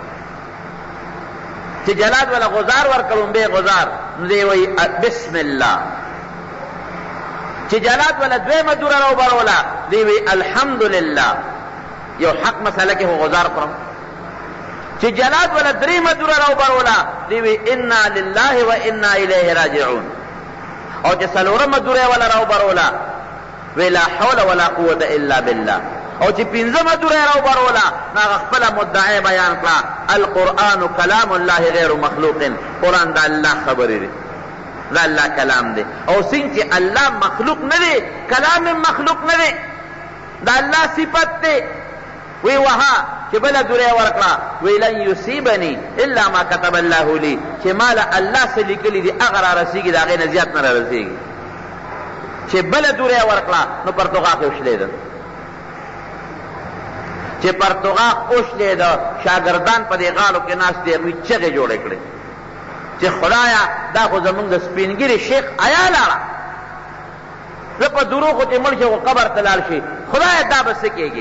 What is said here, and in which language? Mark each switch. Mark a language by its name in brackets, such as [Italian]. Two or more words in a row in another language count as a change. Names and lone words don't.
[Pashto] چې جلاد ولا غزار ورکړم به غزار نو دی وایي [Arabic] بسم الله. [Pashto] چې جلاد ولا دویمه دوره راوبروله دی وایي الحمدلله. یو حق مسله کې هو غزار کړم. چې جلاد ولا دریمه دوره راوبروله دی وایي [Arabic] انا لله و انا الیه راجعون. [Pashto] او چې څلورمه دوره ولا راوبروله وی [Arabic] لا حول ولا قوة الا بالله. [Pashto] او چې پنځمه دوره راوبروله نو هغه خپله مدعی بیان کړه [Arabic] القرآن کلام الله غیر مخلوق. [Pashto] قرآن د الله خبرې دی، د الله کلام دی. او څنګه چې الله مخلوق نه دی، کلام مخلوق نه دی، د الله صفت دی. وی وها چې بله دوره یې ورکړه وی [Arabic] لن یصیبني الا ما کتب الله لي. [Pashto] چې ماله الله څه لیکلي دي هغه را رسېږي، د هغې نه زیات نه را رسېږي. چې بله دوره یې ورکړه نو پرتوغاق یې وشلېده. چې پرتوغاق وشلېده شاګردان په دې غاړو کې ناست دي، هغوی چغې جوړې کړې چې خدایه دا خو زمونږ د سپینګیري شیخ ایا لاړه، زه په دروغو چې مړ شي خو قبر ته لاړ شي، خدایه دا به څه کېږي؟